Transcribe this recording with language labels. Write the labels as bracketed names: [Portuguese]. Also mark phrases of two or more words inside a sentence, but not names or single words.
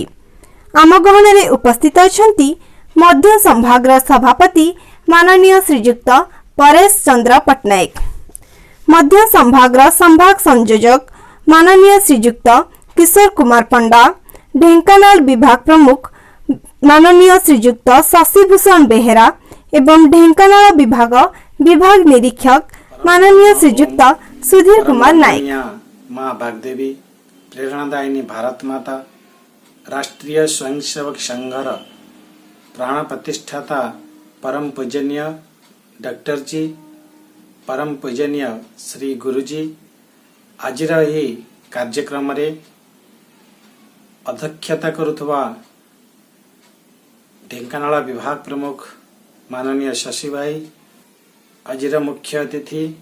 [Odia] ଆମ ଗହଣରେ ଉପସ୍ଥିତ ଅଛନ୍ତି ମଧ୍ୟ ସମ୍ଭାଗର ସଭାପତି ମାନନୀୟ ଶ୍ରୀଯୁକ୍ତ ପରେଶ ଚନ୍ଦ୍ର ପଟ୍ଟନାୟକ, ମଧ୍ୟ ସମ୍ଭାଗର ସମ୍ଭାଗ ସଂଯୋଜକ ମାନନୀୟ ଶ୍ରୀଯୁକ୍ତ କିଶୋର କୁମାର ପଣ୍ଡା, ଢେଙ୍କାନାଳ ବିଭାଗ ପ୍ରମୁଖ ମାନନୀୟ ଶ୍ରୀଯୁକ୍ତ ଶଶିଭୂଷଣ ବେହେରା ଏବଂ ଢେଙ୍କାନାଳ ବିଭାଗ ନିରୀକ୍ଷକ ମାନନୀୟ ଶ୍ରୀଯୁକ୍ତ ସୁଧୀର କୁମାର ନାୟକ। ମାଁ ଭାଗଦେବୀ, ପ୍ରେରଣାଦାୟିନୀ ଭାରତ ମାତା, ରାଷ୍ଟ୍ରୀୟ ସ୍ୱୟଂସେବକ ସଂଘର ପ୍ରାଣ ପ୍ରତିଷ୍ଠାତା ପରମ ପୂଜନୀୟ ଡାକ୍ତର ଜୀ, ପରମ ପୂଜନୀୟ ଶ୍ରୀ ଗୁରୁଜୀ, ଆଜ କାର୍ଯ୍ୟକ୍ରମ ରେ ଅଧ୍ୟକ୍ଷତା କରୁବା ଢେଙ୍କାନାଳ ବିଭାଗ ପ୍ରମୁଖ ମାନନୀୟ ଶଶି ଭାଇ, ଆଜ ମୁଖ୍ୟ ଅତିଥି